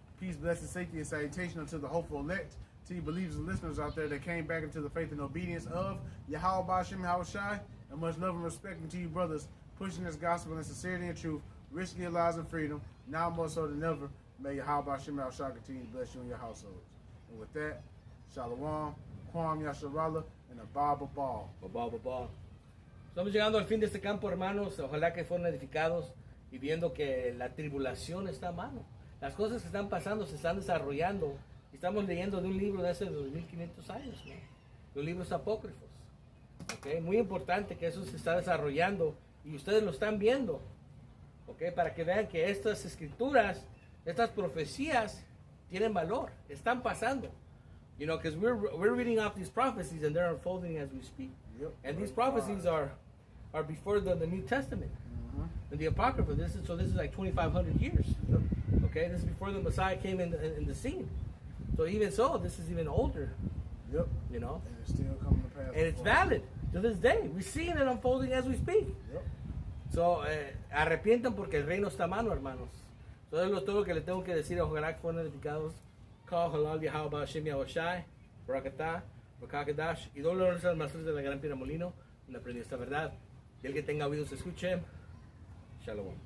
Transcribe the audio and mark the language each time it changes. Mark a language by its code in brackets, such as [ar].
[en] Peace, blessing, safety, and salutation unto the hopeful elect, to you believers and listeners out there that came back into the faith and obedience of Yahweh Ba'ashem Yahushai, and much love and respect to you brothers, pushing this gospel in sincerity and truth, risking your lives and freedom, now more so than ever. May Yahweh Ba'ashem Yahushai continue to bless you and your households. And with that, Shalom, Kwam Yasharallah, and a Bible Ball. [es] Estamos llegando al fin de este campo, hermanos. Ojalá que fueron edificados y viendo que la tribulación está a mano. Las cosas que están pasando se están desarrollando. Estamos leyendo de un libro de hace 2500 años, ¿no? De libros apócrifos. ¿Okay? Muy importante que eso se está desarrollando y ustedes lo están viendo. ¿Okay? Para que vean que estas escrituras, estas profecías tienen valor, están pasando. [en] You know, because we're reading off these prophecies and they're unfolding as we speak. Yep. And these prophecies are before the New Testament. And the Apocrypha, this is like 2,500 years. Yep. Okay, this is before the Messiah came in the scene. So even so, this is even older. Yep. You know? And it's still coming to pass. And it's valid to this day. We're seeing it unfolding as we speak. Yep. [es] So, arrepientan porque el reino está a mano, hermanos. So, es todo lo que le tengo que decir. Ojalá que fueron edificados. Call halal Yahweh Ba'ashem Yahushai, Barakatah, Bakakadash, y doble honor a los maestros de la Gran Piedra Molino, donde aprendí esta verdad. Y el que tenga oídos escuche. Shalom.